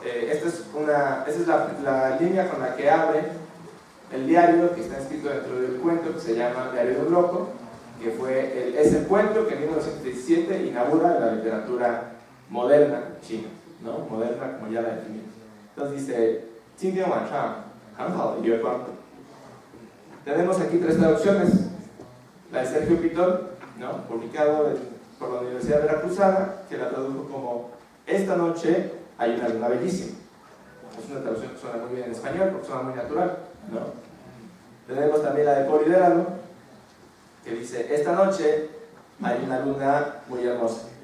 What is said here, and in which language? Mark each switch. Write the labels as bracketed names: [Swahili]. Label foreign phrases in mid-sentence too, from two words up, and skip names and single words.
[Spanish] Esta es la línea con la que abre el diario que está escrito dentro del cuento que se llama Diario de un Loco, que es el cuento que en 1917 inaugura la literatura moderna china, ¿no? Moderna como ya la definimos. Entonces dice, [Chinese] 今天晚上很好的月光. [Spanish] Tenemos aquí tres traducciones, la de Sergio Pitón, ¿no? Publicado por la Universidad Veracruzana, que la tradujo como esta noche hay una luna bellísima. Es una traducción que suena muy bien en español porque suena muy natural, ¿no? Tenemos también la de Poliderano, que dice esta noche hay una luna muy hermosa.